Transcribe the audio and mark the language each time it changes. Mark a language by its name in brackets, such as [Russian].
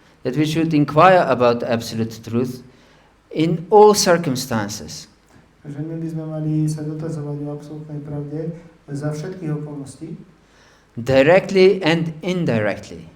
[English] That we should inquire about absolute truth in all circumstances. [Slovak] Takže my by sme mali sa dotazovať o absolútnej pravde za všetkých okolností. [English] Directly and indirectly.